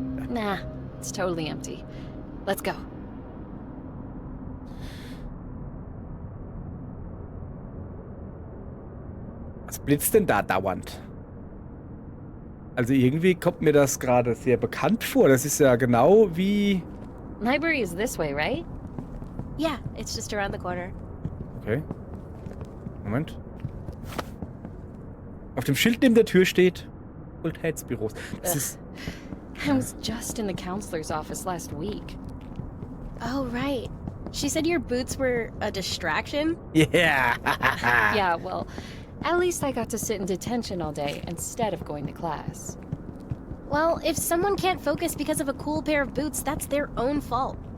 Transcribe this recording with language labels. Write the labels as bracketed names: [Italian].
[English] Nah, it's totally empty. Let's go. [German] Was blitzt denn da dauernd? Also irgendwie kommt mir das gerade sehr bekannt vor. Das ist ja genau wie... [English] Library is this way, right? Yeah, it's just around the corner. [German] Okay. Moment. Auf dem Schild neben der Tür steht Fakultätsbüros. Das ist... [English] I was just in the counselor's office last week. Oh, right. She said your boots were a distraction? Yeah! Yeah, well, at least I got to sit in detention all day instead of going to class. Well, if someone can't focus because of a cool pair of boots, that's their own fault.